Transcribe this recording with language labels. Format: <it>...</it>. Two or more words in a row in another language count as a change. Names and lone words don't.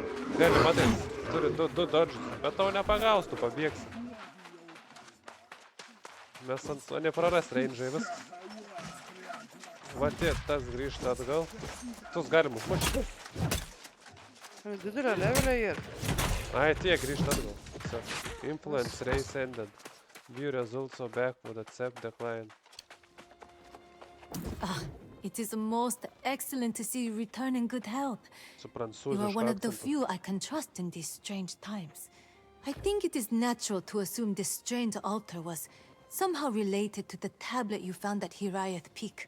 <lt>Gali, matai, turi du dodžius. Bet tau nepagaus, tu pabėgsi. Mes nepraras range'ai viskas. Va tie, tas grįžta atgal. Tus galim užmušti. Didelio levelio ir. Ai, tie grįžta atgal.</lt> <en>So, influence race ended. View results are backward, accept decline. It is most excellent to see you return in good health.</en> <lt>Su</lt> <en>You are</en> <lt>prancūzišku</lt> <en>one of the</en> <lt>akcentu.</lt> <en>few I can trust in these strange times. I think it is natural to assume this strange altar was somehow related to the tablet you found at Hiraeth Peak.</en>